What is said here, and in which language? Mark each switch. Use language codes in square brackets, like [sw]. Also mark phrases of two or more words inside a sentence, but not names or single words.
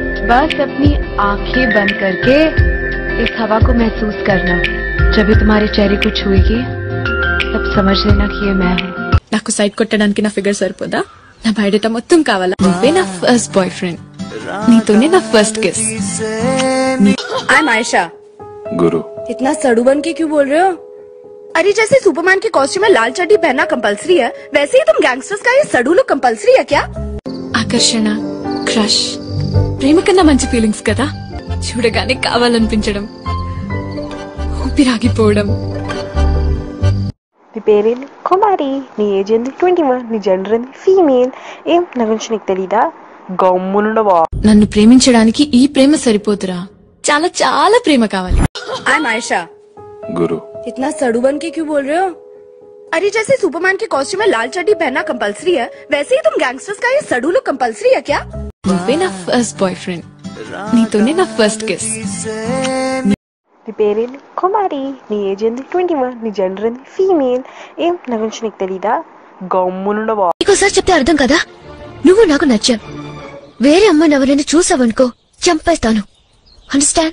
[hi] बस अपनी आंखें बंद करके इस हवा को महसूस करना। जब भी तुम्हारे चेहरे को छुएगी तब समझ लेना कि ये मैं हूँ। [te] నాకు సైడ్ కొట్టడానికి నా ఫిగర్ సరిపోదా? నా బయోడేటా మొత్తం కావాలా? నువ్వే నా [en] first boyfriend, [te] నీతోనే నా [en] first kiss. I am Ayesha. [hi] गुरु इतना सड़ू बन के क्यों बोल रहे हो? अरे जैसे सुपरमैन के कॉस्ट्यूम में लाल चड्डी पहनना कंपलसरी है, वैसे ही तुम गैंगस्टर्स का ये सड़ू [en] look compulsory [hi] है क्या? [te] ఆకర్షణ, క్రష్, ప్రేమ కన్నా మంచి ఫీలింగ్స్ కదా। చూడగానే కావాలనిపించడం, ఊపిరాగిపోవడం। నీ పేరేంటి? కుమారి. నీ ఏజ్ ఏంది? 21. నీ జెండర్ ఏంది? ఫీమేల్. ఏం నా గురించి నీకు తెలీదా? గమ్మునుండవా? నన్ను ప్రేమించడానికి ఈ ప్రేమ సరిపోతురా, చాలా చాలా ప్రేమ కావాలి। [en] I am Ayesha. [hi] गुरु इतना सड़ू बन के क्यों बोल रहे हो? अरे जैसे सुपरमैन के कॉस्ट्यूम में लाल चड्डी पहनना कंपलसरी है, वैसे ही तुम गैंगस्टर्स का ये सड़ू [en] look compulsory [hi] है क्या? [te] నువ్వే నా [en] first boyfriend, [te] నీతోనే నా [en] first kiss. [te] నీ పేరేంటి? కుమారి. నీ ఏజ్ ఏంది? 21. నీ జెండర్ ఏంది? ఫీమేల్. ఏం నా గురించి నీకు తెలీదా? గమ్మునుండవా? ఇంకోసారి చెప్తే అర్థం కదా? నువ్వు నాకు నచ్చావు, వేరే అమ్మాయిని ఎవరైనా చూసావనుకో చంపేస్తాను, అండర్స్టాండ్?